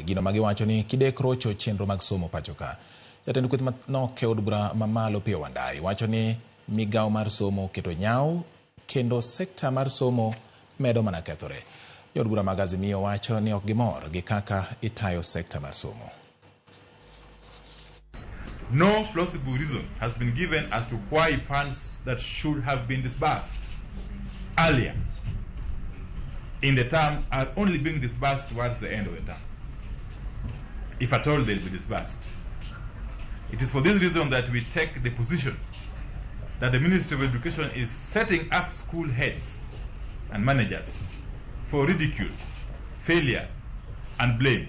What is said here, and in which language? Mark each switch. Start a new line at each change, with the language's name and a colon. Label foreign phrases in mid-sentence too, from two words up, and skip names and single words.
Luo (Kenya and Tanzania): Gino ma giwacho ni kidek rocho chenro mag somo pacho ka. Jatend kweth manok e od bura mamalo Piyo Wandayi wacho ni migawo mar somo keto nyaw kendo sekta mar somo medo mana kethore. Jod bura mag Azimio wacho ni ok gimor gi kaka itayo sekta mar somo.
English: No plausible reason has been given as to why funds that should have been disbursed earlier in the term are only being disbursed towards the end of the term, if at all they'll be disbursed. It is for this reason that we take the position that the Ministry of Education is setting up school heads and managers for ridicule, failure, and blame.